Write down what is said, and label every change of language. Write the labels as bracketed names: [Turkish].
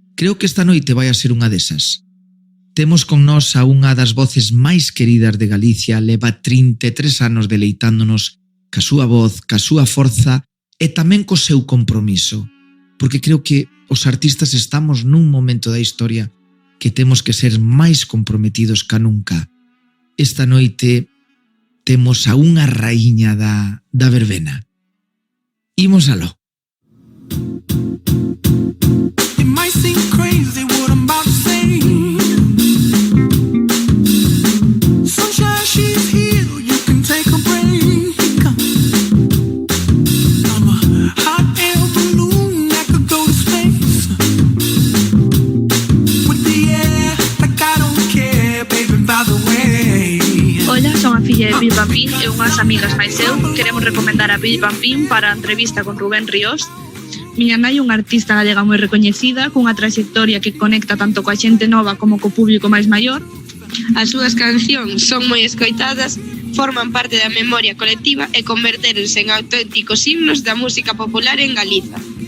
[Galician] Creo que esta noite vai a ser unha desas. Temos con nós a unha das voces máis queridas de Galicia, leva 33 anos deleitándonos ca súa voz, ca súa forza e tamén co seu compromiso, porque creo que os artistas estamos nun momento da historia que temos que ser máis comprometidos ca nunca. Esta noite temos a unha raíña da verbena. Imos aló. [English] It might seem crazy what I'm about to say. Sunshine, she's here, you can take a break. I'm a hot air balloon that could go to space. With the air, like I don't care, baby, by the way. [Galician] Ola, son a filla de Bill Pampín e unhas amigas máis eu queremos recomendar a Bill Pampín para a entrevista con Rubén Ríos. Miña nai é unha artista galega moi recoñecida, cunha trayectoria que conecta tanto coa xente nova como co público máis maior. As súas cancións son moi escoitadas, forman parte da memoria colectiva e convertéronse en auténticos himnos da música popular en Galiza.